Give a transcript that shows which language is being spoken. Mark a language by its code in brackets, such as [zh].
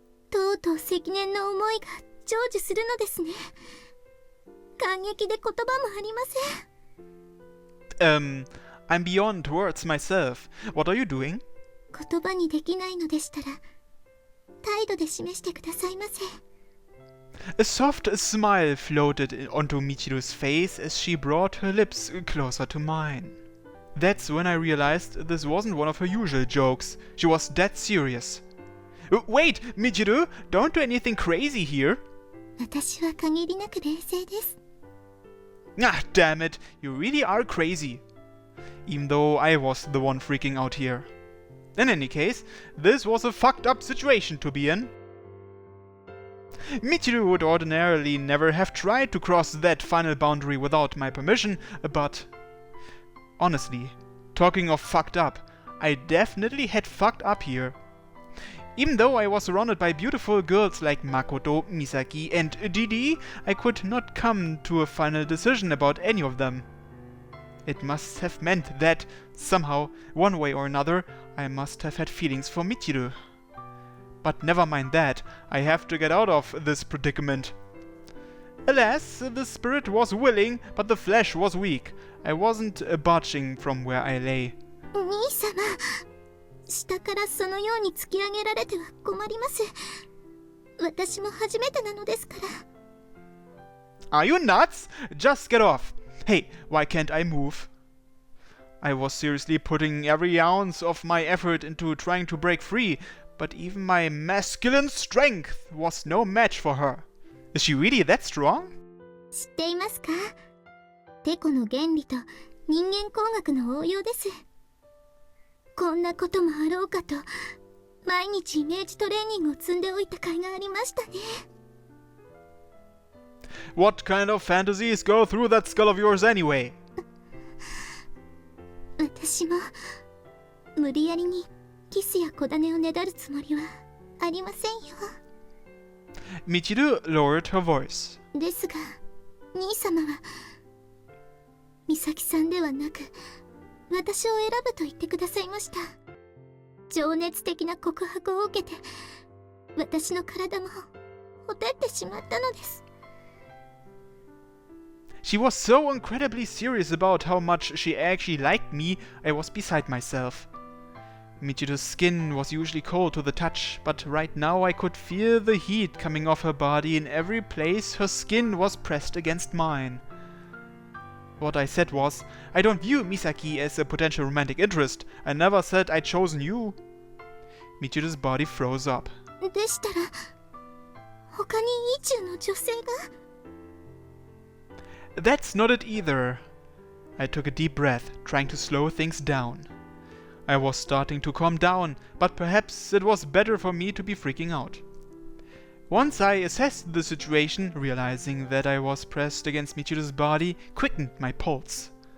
[ja] とうとう積年の思いが成就するのですね感激で言葉もありません [en] I'm beyond words myself. What are you doing? [ja] 言葉にできないのでしたら態度で示してくださいませ [en] A soft smile floated onto Michiru's face as she brought her lips closer to mine. That's when I realized this wasn't one of her usual jokes. She was dead serious. Wait, Michiru, don't do anything crazy here. [ja] 私は限りなく冷静です [en] Ah, damn it, you really are crazy. Even though I was the one freaking out here. In any case, this was a fucked up situation to be in. Michiru would ordinarily never have tried to cross that final boundary without my permission, but honestly, talking of fucked up, I definitely had fucked up here. Even though I was surrounded by beautiful girls like Makoto, Misaki and Didi, I could not come to a final decision about any of them. It must have meant that, somehow, one way or another, I must have had feelings for Michiru. But never mind that, I have to get out of this predicament. Alas, the spirit was willing, but the flesh was weak. I wasn't budging from where I lay. [ja] 兄様下からそのように突き上げられては困ります私も初めてなのですから [en] Are you nuts? Just get off! Hey, why can't I move? I was seriously putting every ounce of my effort into trying to break free, but even my masculine strength was no match for her. Is she really that strong? [ja] 知っていますかテコの原理と人間工学の応用ですこんなこともあろうかと毎日イメージトレーニングを積んでおいた甲斐がありましたね [en] What kind of fantasies go through that skull of yours anyway? [ja] 私も無理やりにキスや小種をねだるつもりはありませんよ [en] Michiru lowered her voice. [ja] ですが兄様は美咲さんではなく私を選ぶと言ってくださいました情熱的な告白を受けて私の体もほてってしまったのです [en] She was so incredibly serious about how much she actually liked me, I was beside myself. Michiru's skin was usually cold to the touch, but right now I could feel the heat coming off her body in every place her skin was pressed against mine. What I said was, I don't view Misaki as a potential romantic interest. I never said I'd chosen you. Michiru's body froze up. [ja] でしたら他に意中の女性が [en] That's not it either. I took a deep breath, trying to slow things down. I was starting to calm down, but perhaps it was better for me to be freaking out. Once I assessed the situation, realizing that I was pressed against Michiru's body quickened my pulse.